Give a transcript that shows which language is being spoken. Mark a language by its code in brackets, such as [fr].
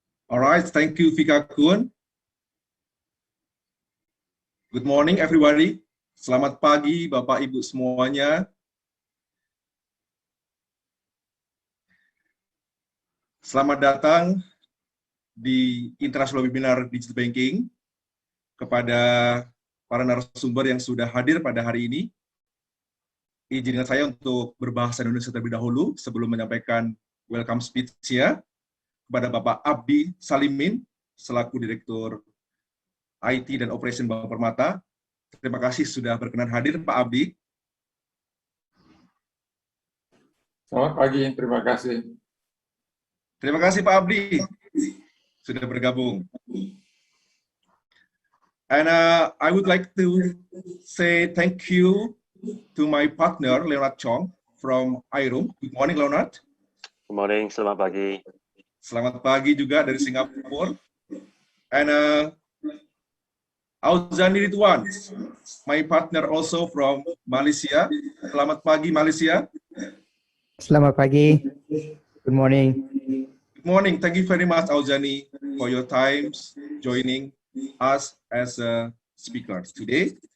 [en] All right, thank you, Vika Kun. Good morning, everybody. [id] Selamat pagi, Bapak Ibu semuanya. Selamat datang di International Webinar Digital Banking kepada para narasumber yang sudah hadir pada hari ini. Izinkan saya untuk berbahasa Indonesia terlebih dahulu sebelum menyampaikan welcome speech-nya kepada Bapak Abdy Salimin selaku Direktur IT dan Operation Bank Permata. Terima kasih sudah berkenan hadir, Pak Abdy. Selamat pagi, terima kasih. Terima kasih Pak Abdy sudah bergabung. [en] And I would like to say thank you to my partner Leonard Chong from Airome. Good morning, Leonard. Good morning, [id] selamat pagi. Selamat pagi juga dari Singapura. [en] And Auzani Ridzwan, my partner also from Malaysia. [id] Selamat pagi Malaysia. Selamat pagi. [en] Good morning. Good morning. Thank you very much, Auzani, for your times joining us as speakers today.